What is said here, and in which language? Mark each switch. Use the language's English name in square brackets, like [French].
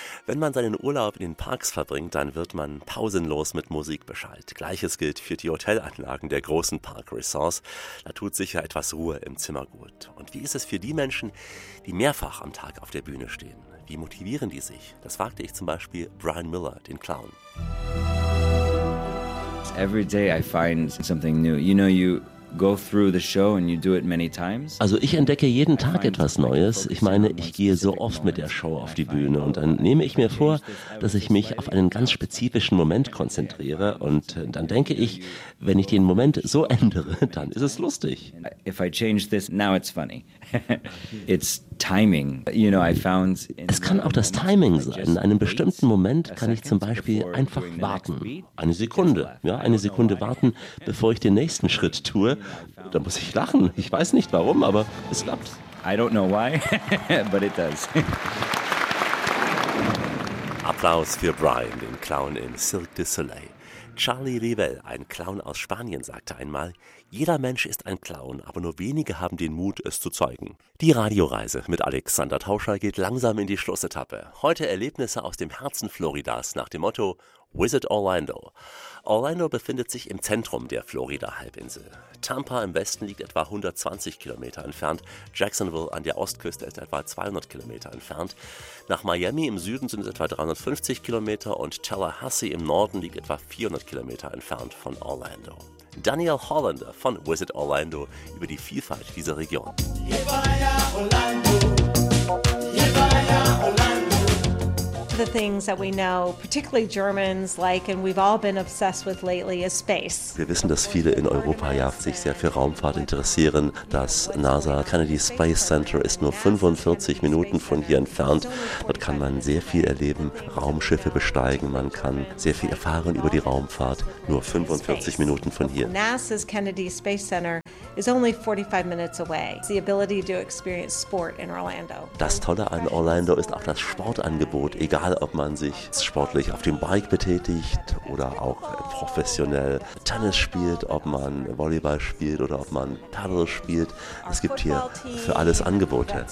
[German] Wenn man seinen Urlaub in den Parks verbringt, dann wird man pausenlos mit Musik beschallt. Gleiches gilt für die Hotelanlagen der großen Park-Resorts. Da tut sicher etwas Ruhe im Zimmer gut. Und wie ist es für die Menschen, die mehrfach am Tag auf der Bühne stehen? Wie motivieren die sich? Das fragte ich zum Beispiel Brian Miller, den Clown. [English] Every day I find something new. You know, you go through the show and you do it many times. [German] Also ich entdecke jeden Tag etwas Neues. Ich meine, ich gehe so oft mit der Show auf die Bühne und dann nehme ich mir vor, dass ich mich auf einen ganz spezifischen Moment konzentriere und dann denke ich, wenn ich den Moment so ändere, dann ist es lustig. [English] If I change this, now it's funny. It's timing. You know, I found. [German] Es kann auch das Timing sein. In einem bestimmten Moment kann ich zum Beispiel einfach warten. Eine Sekunde warten, bevor ich den nächsten Schritt tue. Da muss ich lachen. Ich weiß nicht warum, aber es klappt. [English] I don't know why, but it does. [German] Applaus für Brian, den Clown im Cirque du Soleil. Charlie Rivel, ein Clown aus Spanien, sagte einmal, jeder Mensch ist ein Clown, aber nur wenige haben den Mut, es zu zeigen. Die Radioreise mit Alexander Tauscher geht langsam in die Schlussetappe. Heute Erlebnisse aus dem Herzen Floridas nach dem Motto Wizard Orlando. Orlando befindet sich im Zentrum der Florida-Halbinsel. Tampa im Westen liegt etwa 120 Kilometer entfernt, Jacksonville an der Ostküste ist etwa 200 Kilometer entfernt, nach Miami im Süden sind es etwa 350 Kilometer und Tallahassee im Norden liegt etwa 400 Kilometer entfernt von Orlando. Daniel Hollander von Wizard Orlando über die Vielfalt dieser Region. [English] The things that we know, particularly Germans like, and we've all been obsessed with lately, is space. [German] Wir wissen, dass viele in Europa ja sich sehr für Raumfahrt interessieren. Das NASA Kennedy Space Center ist nur 45 Minuten von hier entfernt. Dort kann man sehr viel erleben, Raumschiffe besteigen, man kann sehr viel erfahren über die Raumfahrt, nur 45 Minuten von hier. [English] NASA's Kennedy Space Center is only 45 minutes away. The ability to experience sport in Orlando. [German] Das Tolle an Orlando ist auch das Sportangebot. Egal, ob man sich sportlich auf dem Bike betätigt oder auch professionell Tennis spielt, ob man Volleyball spielt oder ob man Paddle spielt. Es gibt hier für alles Angebote.